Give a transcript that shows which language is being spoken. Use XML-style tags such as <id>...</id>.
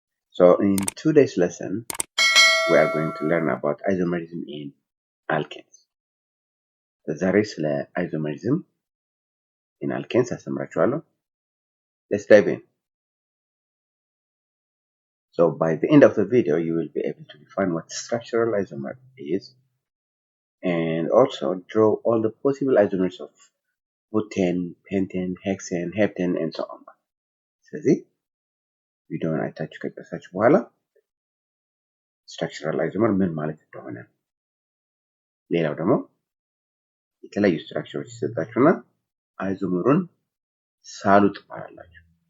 <en>So in today's lesson, we are going to learn about isomerism in alkanes.</en> <am>ዛሬ ስለ</am> <en>isomerism in alkanes</en> <am>አስተምራችኋለሁ.</am> <en>Let's dive in. So by the end of the video, you will be able to define what structural isomer is and also draw all the possible isomers of butane, pentane, hexane, heptane, and so on.</en> <am>ስለዚህ ቪዲዮውን አይታችሁ ከጨረሳችሁ በኋላ ስትራክቸራል አይዞመር ምን ማለት እንደሆነ ሌላው ደግሞ የተለያዩ ስትራክቸሮች ይሰጣችሁና አይዞመሩን ሳሉ ትባላላችሁ።</am>